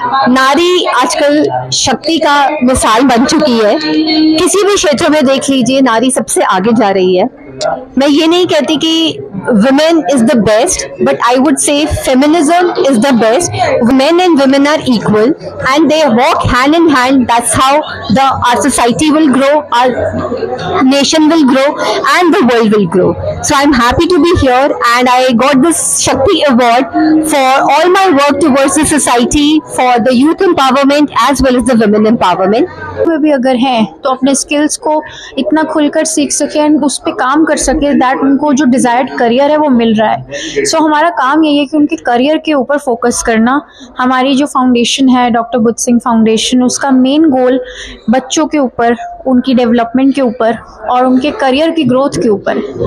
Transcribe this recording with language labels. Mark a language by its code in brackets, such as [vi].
[hi] नारी आजकल शक्ति का मिसाल बन चुकी है। किसी भी क्षेत्र में देख लीजिए, नारी सबसे आगे जा रही है। [en] मैं ये नहीं कहती कि women is the best, but I would say feminism is the best. Men and women are equal and they walk hand in hand. That's how our society will grow, our nation will grow and the world will grow. So I'm happy to be here and I got this Shakti Award for all my work towards the society, for the youth empowerment as well as the women empowerment. [hi] वे भी अगर हैं तो अपने skills को इतना खुलकर सीख सके एंड उस पर काम कर सके दैट उनको जो डिजायर्ड करियर है वो मिल रहा है। सो हमारा काम यही है कि उनके करियर के ऊपर फोकस करना। हमारी जो फाउंडेशन है डॉक्टर बुद्ध सिंह फाउंडेशन, उसका मेन गोल बच्चों के ऊपर, उनकी डेवलपमेंट के ऊपर और उनके करियर की ग्रोथ के ऊपर